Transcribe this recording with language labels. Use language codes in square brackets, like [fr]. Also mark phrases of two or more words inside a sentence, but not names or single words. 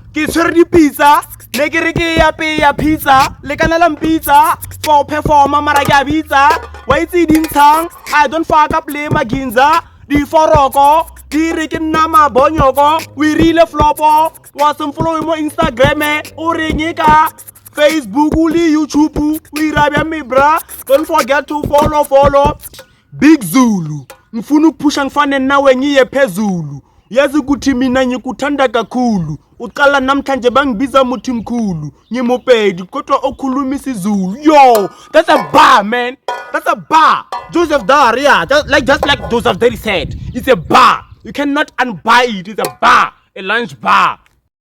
[tn] Ke tshwere di pizza, ne ke re ke ya peya pizza, le kana la pizza, for performa mara ke a bitsa, wa itse dintshang, [en] I don't fuck up [tn] le maginza, di foroko, di re ke nna Mabonyoko, we rile flopo, wa se follow mo Instagram, o reng ka Facebook le YouTube, we rabya me bra, [en] don't forget to follow, [tn] Big Zulu, [zu] ngifuna ukupusha ngifane nawe ngiye phezulu. Yazi ukuthi mina ngikuthanda kakhulu. Uqala namhlanje bangibiza muthi mkhulu. Ngimopedi kodwa okhuluma isiZulu. [en] Yo, that's a bar, man. That's a bar. Joseph Daria, just like Joseph Dari said, it's a bar. You cannot unbuy it. It's a bar, a lunch bar.